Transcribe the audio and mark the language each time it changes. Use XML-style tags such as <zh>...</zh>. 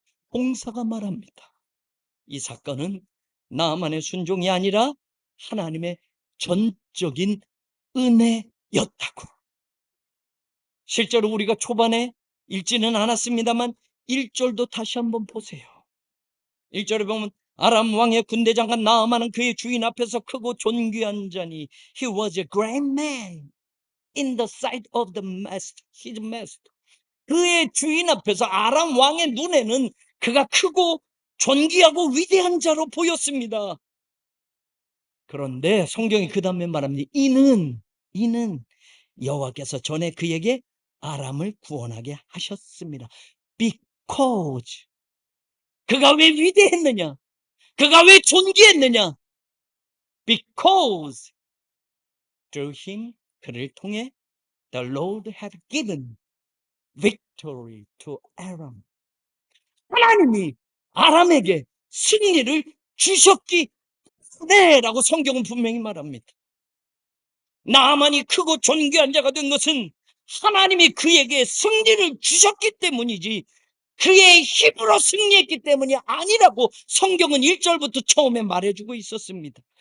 <ko>봉사가 말합니다. 이 사건은 나만의 순종이 아니라 하나님의 전적인 은혜였다고. 실제로 우리가 초반에 읽지는 않았습니다만 1절도 다시 한번 보세요. 1절에 보면 아람 왕의 군대장관 나아만은 그의 주인 앞에서 크고 존귀한 자니</ko> <en>He was a great man in the sight of the master, his master.</en> <ko>그의 주인 앞에서 아람 왕의 눈에는 그가 크고 존귀하고 위대한 자로 보였습니다. 그런데 성경이 그 다음에 말합니다. 이는 여호와께서 전에 그에게 아람을 구원하게 하셨습니다.</ko> <en>Because</en> <ko>그가 왜 위대했느냐? 그가 왜 존귀했느냐?</ko> <en>Because through him,</en> <ko>그를 통해</ko> <en>the Lord had given victory to Aram.</en> <ko>하나님이 아람에게 승리를 주셨기 때문에라고 성경은 분명히 말합니다. 나아만이 크고 존귀한 자가 된 것은 하나님이 그에게 승리를 주셨기 때문이지 그의 힘으로 승리했기 때문이 아니라고 성경은 1절부터 처음에 말해주고 있었습니다.</ko>